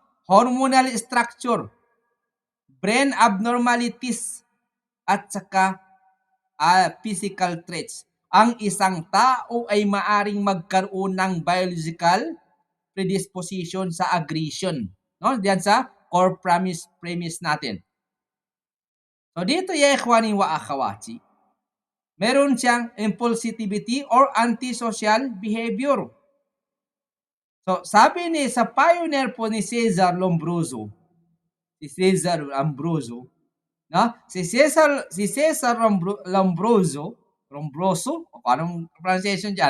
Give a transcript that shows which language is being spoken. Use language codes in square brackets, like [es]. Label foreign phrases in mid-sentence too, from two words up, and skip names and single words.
[en] Hormonal structure, brain abnormalities, [tl] at saka [en] physical traits. [tl] Ang isang tao ay maaring magkaroon ng [en] biological predisposition [tl] sa aggression. No? Diyan sa core premise natin. So dito [ar] يا إخواني وأخواتي, [tl] meron siyang [en] impulsivity or antisocial behavior. [tl] So sabi ni sa pioneer po ni Cesar Lombroso, no? Si Cesar Lombroso, anong pronunciation diyan?